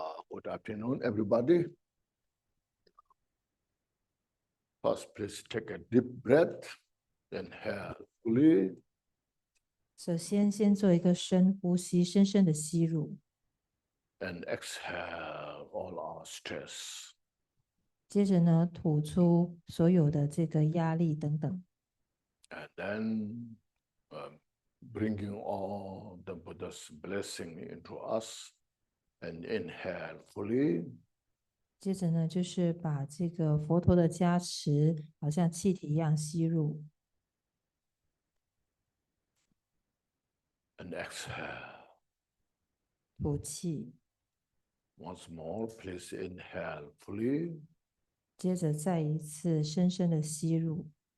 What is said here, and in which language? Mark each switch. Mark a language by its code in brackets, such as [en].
[en] Good afternoon, everybody. First, please take a deep breath, inhale fully, [zh] 首先，先做一个深呼吸，深深的吸入， [en] and exhale all our stress. [zh] 接着呢，吐出所有的这个压力等等， [en] And then bringing all the Buddha's blessing into us, and inhale fully, [zh] 接着呢，就是把这个佛陀的加持，好像气体一样吸入， [en] and exhale. [zh] 吐气， [en] Once more, please inhale fully, [zh] 接着再一次深深的吸入，